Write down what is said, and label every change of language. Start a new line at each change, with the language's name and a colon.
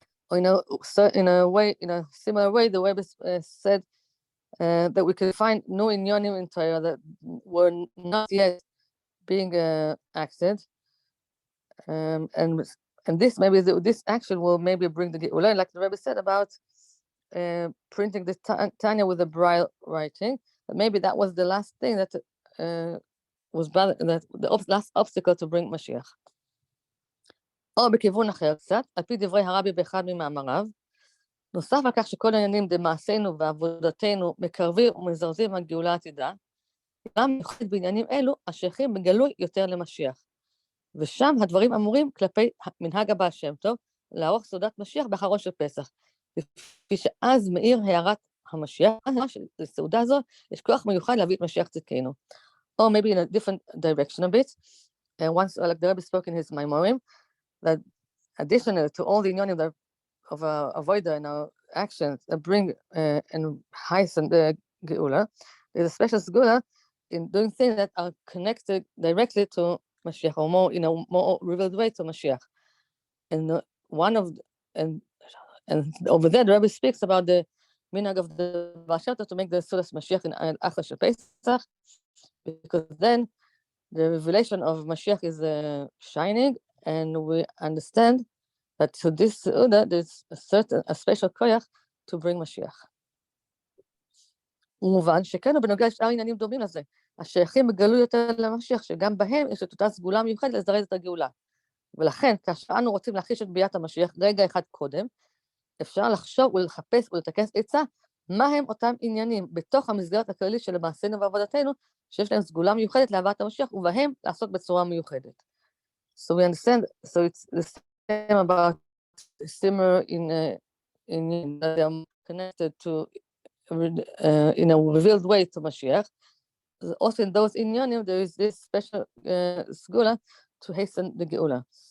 English: Or in a similar way, the Rebbe said that we could find no inyonim in Torah that were not yet being acted, and this maybe this action will maybe bring the Geula, like the Rebbe said about printing the Tanya with the braille writing. But maybe that was the last thing that was the last obstacle to bring Mashiach.
Hebrew: או בכיוון אחר קצת, על פי דברי הרבי באחד ממאמריו, נוסף על כך שכל העניינים במעשינו ועבודתנו מקרבים ומזרזים הגאולה העתידה, גם מיוחד בעניינים אלו השייכים בגלוי יותר למשיח. ושם הדברים אמורים כלפי מנהג הבעל שם טוב, לערוך סעודת משיח באחרון של פסח. לפי שאז מאיר הערת המשיח, לסעודה הזו יש כוח מיוחד להביא את משיח צדקנו.
English: Or maybe in a different direction a bit, and once, like the Rebbe spoke in his Maimorim, that additional to all the inyanim of avoida in our actions that bring and heighten the geula, there's a special geula in doing things that are connected directly to Mashiach, or more in a more revealed way to Mashiach. And and over there the Rebbe speaks about the minhag of the Baal Shem Tov to make the Sudas Mashiach in Achar Shel Pesach, because then the revelation of Mashiach is shining, and we understand that to this Seudah there's a special koyach to bring Mashiach.
Hebrew: ומובן שכן ובנוגע לשאר עניינים דומים לזה, השייכים בגלוי יותר למשיח, שגם בהם יש את אותה סגולה מיוחדת לזרז את הגאולה. ולכן, כאשר אנו רוצים להחיש את ביאת המשיח רגע אחד קודם, אפשר לחשוב ולחפש ולטכס עצה, מה הם אותם עניינים בתוך המסגרת הכללית של מעשינו ועבודתנו, שיש להם סגולה מיוחדת להבאת המשיח, ובהם לעסוק בצורה מיוחדת.
English: So we understand, so it's the same about similar in they are connected to in a revealed way to Mashiach. Also in those inyanim, there is this special segula to hasten the geula.